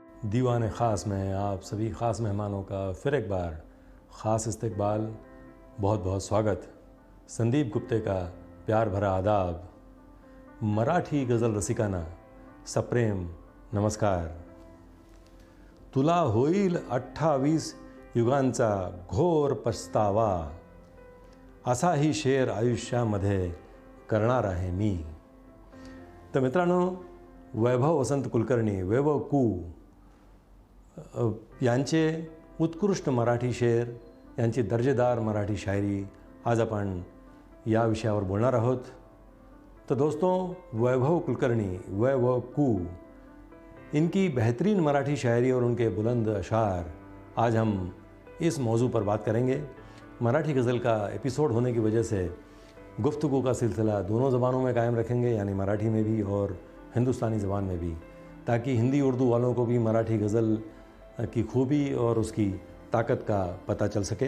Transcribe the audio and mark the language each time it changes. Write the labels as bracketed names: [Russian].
[Hindi] दीवाने ख़ास में आप सभी ख़ास मेहमानों का फिर एक बार ख़ास इस्तकबाल, बहुत बहुत स्वागत. संदीप गुप्ते का प्यार भरा आदाब. [Marathi] मराठी गज़ल रसिकांना सप्रेम नमस्कार. तुला होईल 28 युगांचा घोर पछतावा, असाही शेर आयुष्यामध्ये करणार आहे मी. तर मित्रांनो, वैभव वसंत कुलकर्णी वैभव कू यांचे उत्कृष्ट मराठी शेर, यांची दर्जेदार मराठी शायरी आज आपण या विषयावर बोलणार आहोत. [Hindi] तो दोस्तों, वैभव कुलकर्णी वैभव कू, इनकी बेहतरीन मराठी शायरी और उनके बुलंद अशार आज हम इस मौजू पर बात करेंगे. मराठी गज़ल का एपिसोड होने की वजह से गुफ्तगू का सिलसिला दोनों ज़बानों में कायम रखेंगे, यानी मराठी में भी और हिंदुस्तानी ज़बान में भी, ताकि हिंदी उर्दू वालों को भी मराठी गज़ल की खूबी और उसकी ताकत का पता चल सके.